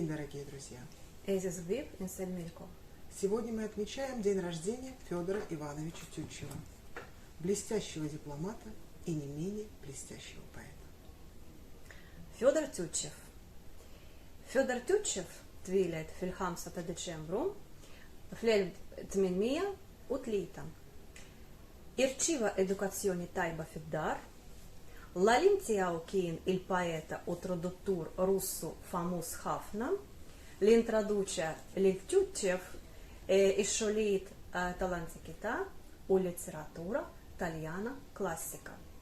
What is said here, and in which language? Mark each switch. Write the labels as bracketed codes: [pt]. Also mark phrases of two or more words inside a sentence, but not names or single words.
[ru] дорогие друзья! Сегодня мы отмечаем день рождения Федора Ивановича Тютчева, блестящего дипломата и не менее блестящего поэта. [mt] Федор Тютчев. Федор Тютчев tvilēt fil 5 decembrum fl-1800 u tlieta. Irċiva edukazzjoni tajba fid-dar, l-għalim tiegħu kien il-poeta u traduttur Russu famuż ħafna li introduċa lil Tютчев ix-xogħlijiet tal-antikità u l-letteratura Taljana klassika.